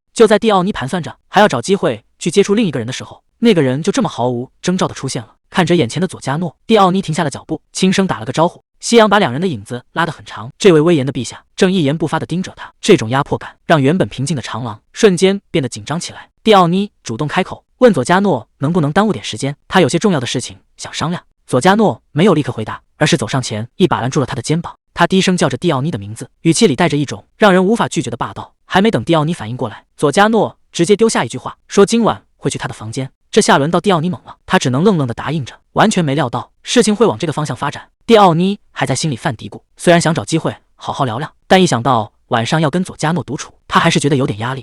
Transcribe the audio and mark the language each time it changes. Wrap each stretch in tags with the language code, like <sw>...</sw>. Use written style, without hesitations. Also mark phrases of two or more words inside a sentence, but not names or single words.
<zh>就在蒂奧尼盤算着還要找機會去接觸另一個人的時候，那個人就這麼毫無徵兆的出現了。看着眼前的佐加諾，蒂奧尼停下了腳步，輕聲打了個招呼。夕陽把兩人的影子拉得很長，這位威嚴的陛下正一言不發地盯着他，這種壓迫感讓原本平靜的長廊瞬間變得緊張起來。蒂奧尼主動開口問佐加諾能不能耽誤點時間，他有些重要的事情想商量。佐加諾沒有立刻回答，而是走上前一把攔住了他的肩膀。他低聲叫着蒂奧尼的名字，語氣裡帶着一種讓人無法拒絕的霸道。還沒等蒂奧尼反應過來，佐加諾直接丟下一句話，說今晚會去他的房間。這下輪到蒂奧尼懵了，他只能愣愣地答應着，完全沒料到事情會往這個方向發展。蒂奧尼還在心裡犯嘀咕，雖然想找機會好好聊聊，但一想到晚上要跟佐加諾獨處，他還是覺得有點壓力。</zh>